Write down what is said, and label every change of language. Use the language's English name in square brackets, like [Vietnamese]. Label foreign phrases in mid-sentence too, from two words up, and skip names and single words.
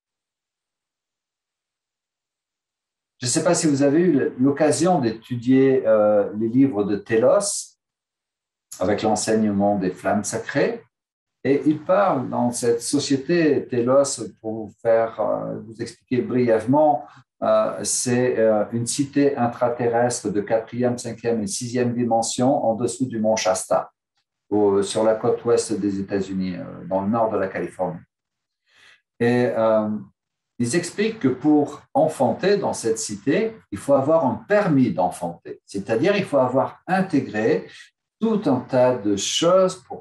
[French] Je ne sais pas si vous avez eu l'occasion d'étudier les livres de Télos avec l'enseignement des flammes sacrées. Et il parle dans cette société, Télos, pour vous expliquer brièvement, c'est une cité intraterrestre de 4e, 5e et 6e dimension en dessous du mont Shasta, sur la côte ouest des États-Unis, dans le nord de la Californie. Et ils expliquent que pour enfanter dans cette cité, il faut avoir un permis d'enfanter, c'est-à-dire il faut avoir intégré tout un tas de choses pour